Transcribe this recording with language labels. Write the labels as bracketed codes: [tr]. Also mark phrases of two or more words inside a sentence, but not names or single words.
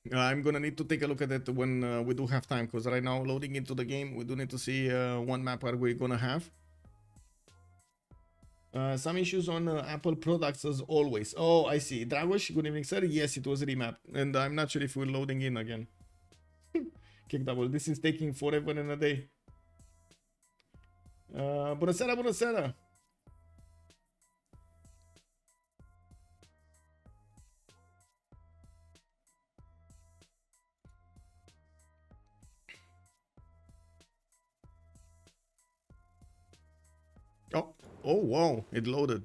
[en] I'm gonna need to take a look at it when we do have time, because right now loading into the game, we do need to see one map are we gonna have. Some issues on Apple products as always. Oh, I see. Dragosh, good evening, sir. Yes, it was remapped, and I'm not sure if we're loading in again. Kick double. This is taking forever and a day. [ro] Bună seara, bună seara. [en] Oh wow, it loaded.